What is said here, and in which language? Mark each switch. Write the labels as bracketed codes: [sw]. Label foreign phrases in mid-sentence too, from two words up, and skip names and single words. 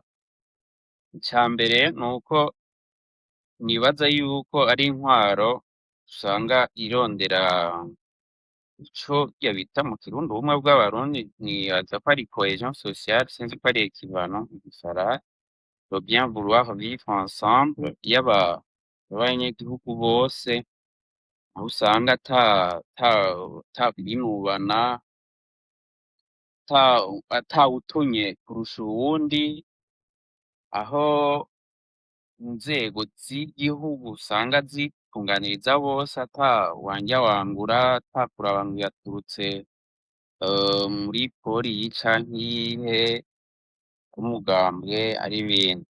[rn] Icambere nuko nibaza yuko ari intwaro usanga irondera ico kirya bita mu kirundi ubumwe bw'abarundi, nibaza ko ari [fr] cohesion sociale, [rn] sinzi ko ari équivalent mu gifaransa, [fr] le bien vouloir vivre ensemble [rn] y'abanyagihugu bose, aho usanga ata kwinubana, atawutunye kurusha uwundi, aho inzego z'igihugu usanga zitunganiriza bose ata wanja wangura, ata kuraba ngo yaturutse muri pori iyi canke iyihe, umugambwe ari ibindi.